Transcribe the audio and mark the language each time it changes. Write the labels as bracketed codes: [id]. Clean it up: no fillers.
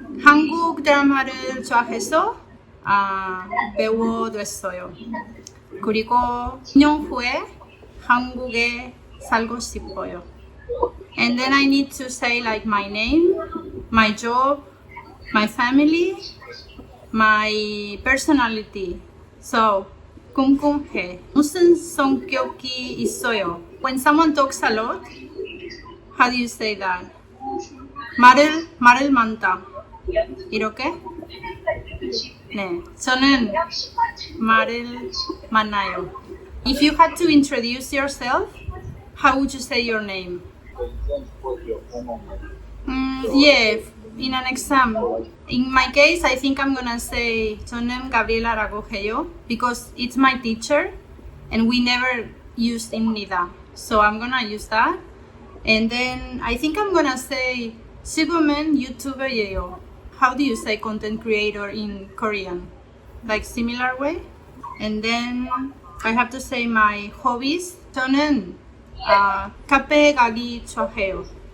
[ko] 한국 드라마를 좋아해서 배워됐어요. 그리고 2년 후에 한국에 살고 싶어요. [en] And then I need to say like my name, my job, my family, my personality. [ko] So, 궁금해. 무슨 성격이 있어요? [en] When someone talks a lot, how do you say that? [ko] 말을 많다. 이렇게? 네, 저는 말을 많아요. [en] If you had to introduce yourself, how would you say your name? Yeah, in an exam. In my case, I think I'm gonna say [ko] 저는 Gabriela Aragogeyo [en] because it's my teacher and we never used 입니다. So I'm gonna use that. And then I think I'm gonna say [ko] 지금은 유튜버예요. [en] How do you say content creator in Korean? Like similar way? And then I have to say my hobbies. [ko] 저는 카페 가기 좋아해요.